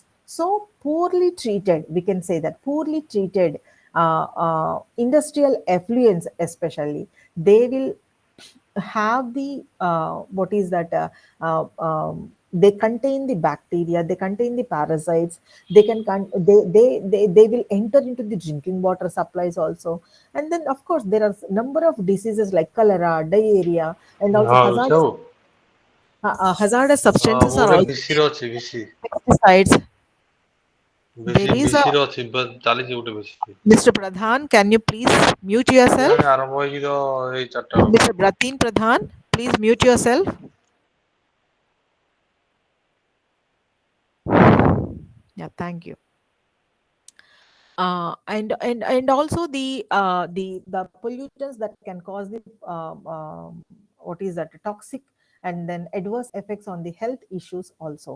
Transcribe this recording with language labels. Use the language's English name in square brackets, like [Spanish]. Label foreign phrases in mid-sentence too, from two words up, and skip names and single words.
[English] So poorly treated, we can say that poorly treated industrial effluents especially, they will have the what is that they contain the bacteria, they contain the parasites, they can they will enter into the drinking water supplies also. And then of course there are number of diseases like cholera, diarrhea, and also [Odia] ହଁ ବୁଝାଉ [English] hazardous [Odia] ହଁ [English] substances [Odia] ମୁଁ [English] are [Odia] ଗୋଟେ [English] also [Odia] ବିସିରେ ଅଛି ବିସି [English] pesticides. There [Odia] ବିସି [English] is a [Odia] ବିସିରେ ଅଛି ଚାଲିଛି ଗୋଟେ ବିସି [English] Mr. Pradhan, can you please mute yourself? [Odia] କେଜାଣି ଆରମ୍ଭ ହେଇକି ତ ଏଇ 4ଟା ବେଳୁ [English] Mr. Bratin Pradhan, please mute yourself. Yeah, thank you. And also the pollutants that can cause the what is that toxic and then adverse effects on the health issues also.